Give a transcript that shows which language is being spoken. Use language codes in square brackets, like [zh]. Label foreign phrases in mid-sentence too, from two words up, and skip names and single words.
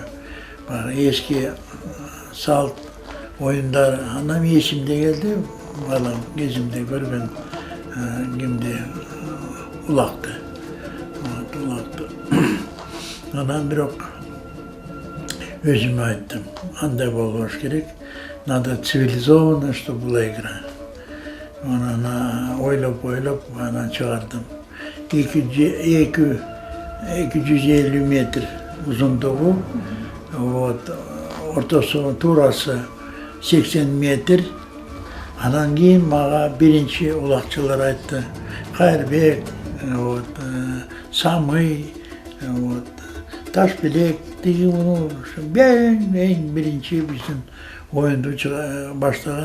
[ky] Баягы эски салт оюндар анан эсимде келди, бала кезимде көргөн кимди улакты. Анан бирок өзүмө айттым, андай болбош керек, [ru] надо цивилизованно, чтобы была игра. [ky] Анан ойлоп, анан чыгардым. 250 метр узундугу, ортосу туурасы 80 метр. Анан кийин мага биринчи улакчылар айтты, Кайырбек, Самый, Ташбелек, эң биринчи биздин оюнду баштаган.